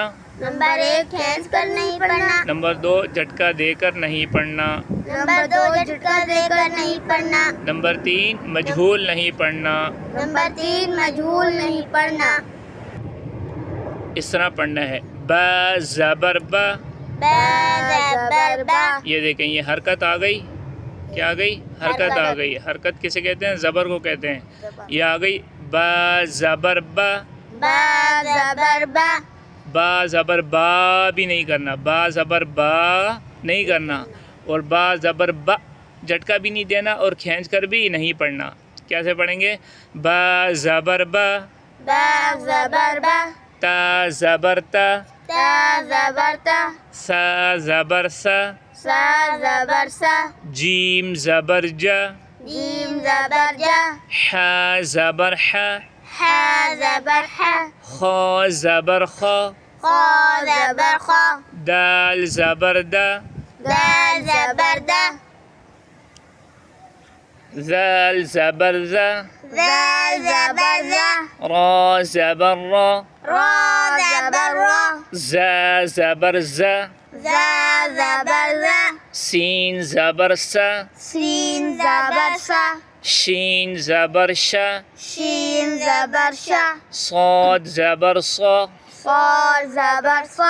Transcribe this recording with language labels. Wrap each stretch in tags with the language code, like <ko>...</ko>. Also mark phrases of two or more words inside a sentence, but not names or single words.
<ur>نمبر 1 کھینچ کر نہیں پڑھنا. نمبر 2 جھٹکا دے کر نہیں پڑھنا. نمبر 2 جھٹکا دے کر نہیں پڑھنا. نمبر 3 مجہول نہیں پڑھنا. نمبر 3 مجہول نہیں پڑھنا. اس طرح پڑھنا ہے با زبر با. با زبر با. یہ دیکھیں یہ حرکت آ گئی. کیا آ گئی؟ حرکت آ گئی. حرکت کسے کہتے ہیں؟ زبر کو کہتے ہیں. یہ آ گئی با زبر با. با زبر با. با زبر با بھی نہیں کرنا. با زبر با نہیں کرنا اور با زبر با جھٹکا بھی نہیں دینا اور کھینچ کر بھی نہیں پڑھنا. کیسے پڑھیں گے؟ با زبر با. با زبر با. تا زبر تا. تا زبر تا. سا زبر سا. سا زبر سا. جیم زبر جا. جیم زبر جا. ح زبر ح. ح زبر ح. خا زبر خا. خا زبر خا. دال زبر دا. دال زبر دا. ذال زبر ذا. زال زبر زا. را زبر را. را زبر را. زا زبر زا. زا زبر زا. سین زبر سا. سین زبر سا. شین زبر شا. شین زبر شا. صاد زبر صا. صاد زبر صا.</ur>